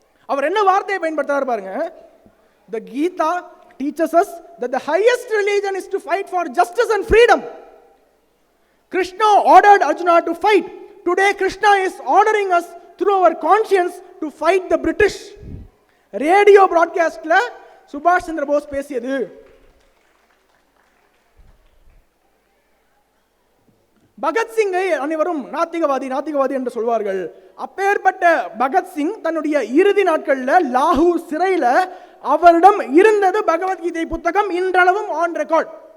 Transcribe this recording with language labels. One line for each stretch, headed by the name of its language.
Tamil: அவர் என்ன வார்த்தையை பயன்படுத்துறாரு பாருங்க.
English: The Gita teaches us that the highest religion is to fight for justice and freedom. Krishna ordered Arjuna to fight. Today Krishna is ordering us through our conscience to fight the British.
Tamil: Radio பிராட்காஸ்ட்ல சுபாஷ் சந்திர போஸ் பேசியது. பகத்சிங்கை அனைவரும் நாத்திகவாதி என்று சொல்வார்கள். அப்பேற்பட்ட பகத்சிங் தன்னுடைய இறுதி நாட்களில் லாகூர் சிறையில் அவரிடம் இருந்தது பகவத்கீதை புத்தகம், இன்றளவும் ஆன் ரெக்கார்ட்.